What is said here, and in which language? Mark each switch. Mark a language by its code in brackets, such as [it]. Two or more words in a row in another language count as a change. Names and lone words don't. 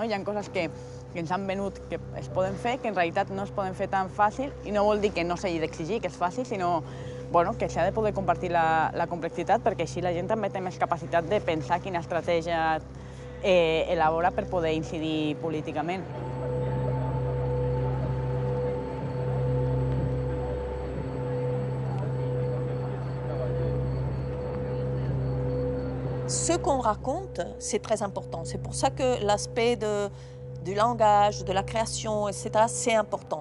[ca] Hi ha coses que ens han venut que es poden fer, que en realitat no es poden fer tan fàcil, i no vol dir que no s'hagi d'exigir que és fàcil, sinó que s'ha de poder compartir la complexitat, perquè així la gent també té més capacitat de pensar quina estratègia elabora per poder incidir políticament. [fr] Ce qu'on raconte, c'est très important. C'est pour ça que l'aspect du langage, de la création, etc., c'est important.